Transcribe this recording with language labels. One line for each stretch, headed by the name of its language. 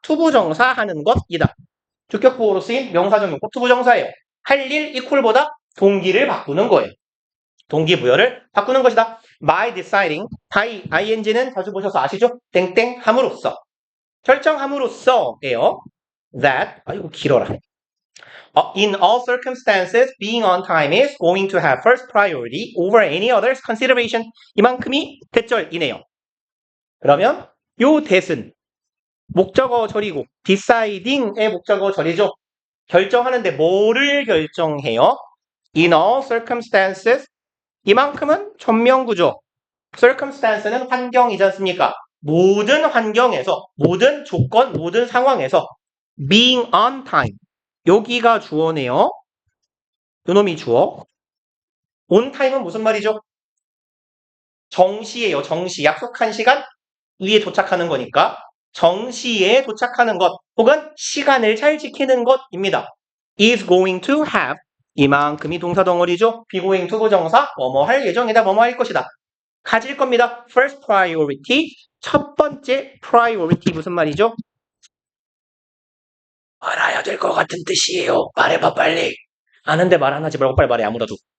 Korean: 투부정사 하는 것이다. 주격보어로 쓰인 명사적 용법 투부정사예요. 할 일 이퀄보다 동기를 바꾸는 거예요. 동기부여를 바꾸는 것이다.
English: by deciding,
Korean: ing는 자주 보셔서 아시죠? 땡땡 함으로써 결정함으로써예요. that 이거 길어라.
English: In all circumstances, being on time is going to have first priority over any other's consideration.
Korean: 이만큼이 대절이네요. 그러면 요 that은 목적어 절이고 deciding의 목적어 절이죠. 결정하는데 뭐를 결정해요?
English: In all circumstances
Korean: 이만큼은 전명구조. circumstance는 환경이지 않습니까? 모든 환경에서 모든 조건, 모든 상황에서 being on time 여기가 주어네요. 요놈이 주어. on time은 무슨 말이죠? 정시예요. 정시. 약속한 시간 위에 도착하는 거니까 정시에 도착하는 것 혹은 시간을 잘 지키는 것입니다.
English: is going to have
Korean: 이만큼이 동사 덩어리죠. be going to 부정사 뭐뭐 할 예정이다 뭐뭐 할 것이다. 가질 겁니다. first priority 첫 번째 priority 무슨 말이죠? 알아야 될 것 같은 뜻이에요. 말해봐 빨리. 아는데 말 안 하지 말고 빨리 말해 아무라도.